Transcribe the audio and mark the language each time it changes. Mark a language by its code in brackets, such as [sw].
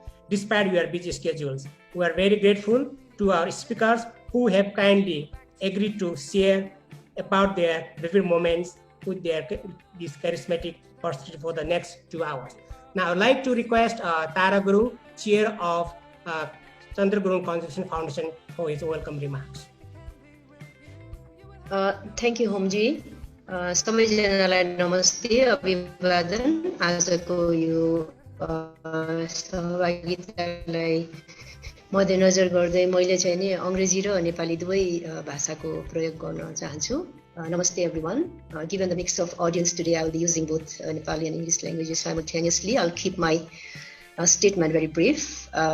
[en] Despite your busy schedules, we are very grateful to our speakers who have kindly agreed to share about their vivid moments with this charismatic personality for the next 2 hours. Now, I would like to request Tara Guru, Chair of Chandra Gurung Conservation Foundation, for his welcome remarks. Thank you, Homji. [ne] सबैजनालाई नमस्ते, अभिवादन। आजको यो सहभागितालाई मध्यनजर गर्दै मैले चाहिँ नि अंग्रेजी र नेपाली दुवै भाषाको प्रयोग गर्न चाहन्छु। [en] Namaste everyone. Given the mix of audience today, I will be using both Nepali and English languages simultaneously. I'll keep my statement very brief.